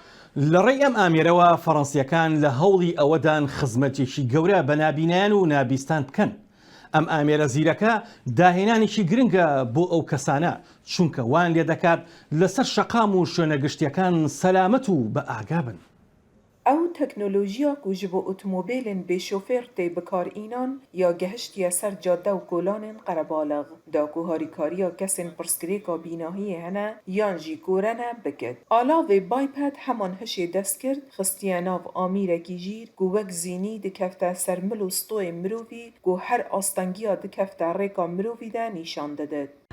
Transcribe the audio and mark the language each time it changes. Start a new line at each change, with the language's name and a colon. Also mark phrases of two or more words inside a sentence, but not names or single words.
Central Kurdish: لە ڕێی ئەم ئامێرەوە فەڕەنسیەکان لە هەوڵی ئەوەدان خزمەتێکی گەورە بە نابینیان و نابیستان بکەن. ئەم ئامێرە زیرەکە داهێنانێکی گرنگە بۆ ئەو کەسانە چونکە وان لێ دەکات لەسەر شەقام و شوێنە گشتیەکان سەلامەت و بە ئاگا بن. ئەو تەکنۆلۆژیا
Kurdish: ku ji bo otomobêlên bêşofêr tê bikarînan ya gehiştiye ser cadde û kolanên qerebalix da ku harîkariya kesên pirsgirêka bînahiyê hene yan jî gorene bikir. Alavê Biped heman hişê dest kir, xistiye nav amîrekî jîr ku wek zînî dikefte ser mil û stoyê mirovî ku her astengiya dikefte rêka mirovî de nîşan dide.